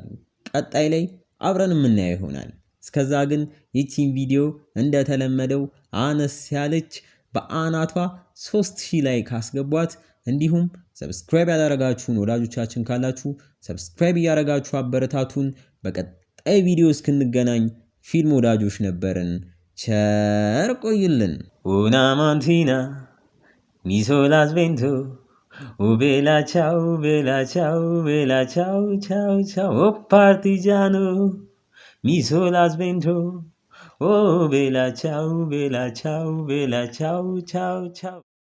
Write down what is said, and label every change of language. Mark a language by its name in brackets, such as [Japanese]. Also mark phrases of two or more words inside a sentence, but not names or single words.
[Amharic] ቀጣይ ላይ አብረን የምናየው ይሆናል። እስከዛ ግን ይቺን ቪዲዮ እንደተለመደው አነስ ያለች በአናቷ 3000 ላይ ካስገቧት እንዲሁም ሰብስክራይብ ያላረጋችሁን ወዳጆቻችን ካላችሁ ሰብስክራይብ ያረጋችሁ አበረታቱን። በቀጣይ ቪዲዮ እስክንገናኝ ፊልም ወዳጆች ነበርን። ቸር ቆዩልን። [Italian] Una mattina mi sola svento, bella ciao, bella ciao, bella ciao, ciao, ciao, oh partigiano, mi sola svento, oh bella ciao, bella ciao, bella ciao, ciao, ciao.